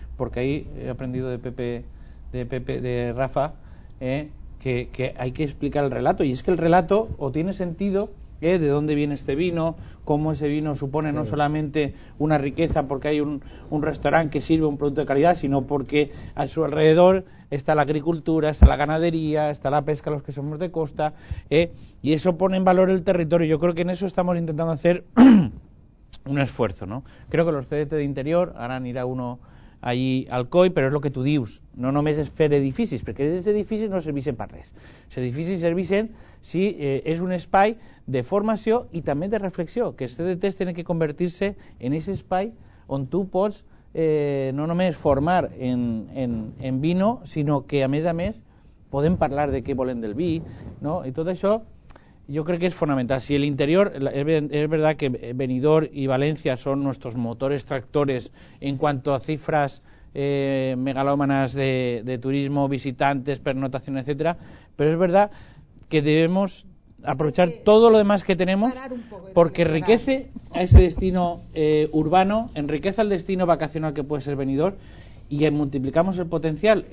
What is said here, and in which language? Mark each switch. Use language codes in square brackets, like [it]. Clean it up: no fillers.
[es] Porque ahí he aprendido de Rafa, que hay que explicar el relato, y es que el relato o tiene sentido, de dónde viene este vino, cómo ese vino supone no solamente una riqueza porque hay un restaurante que sirve un producto de calidad, sino porque a su alrededor está la agricultura, está la ganadería, está la pesca, los que somos de costa, y eso pone en valor el territorio. Yo creo que en eso estamos intentando hacer un esfuerzo, ¿no? Creo que los CDT de interior, ahora [ca] anirà uno allí al COI, però és el que tu dius, no només és fer edificis, perquè aquests edificis no servixen per res. Els edificis servixen si és un espai de formació i també de reflexió, que els CDTs tenen que convertir-se en aquest espai on tu pots no només formar en vino, sinó que a més podem parlar de què volem del vi, ¿no? I tot això [es] yo creo que es fundamental. Si el interior, es verdad que Benidorm y Valencia son nuestros motores tractores en cuanto a cifras megalómanas de turismo, visitantes, pernotación, etcétera, pero es verdad que debemos aprovechar todo lo demás que tenemos, porque enriquece a ese destino urbano, enriquece al destino vacacional que puede ser Benidorm, y multiplicamos el potencial.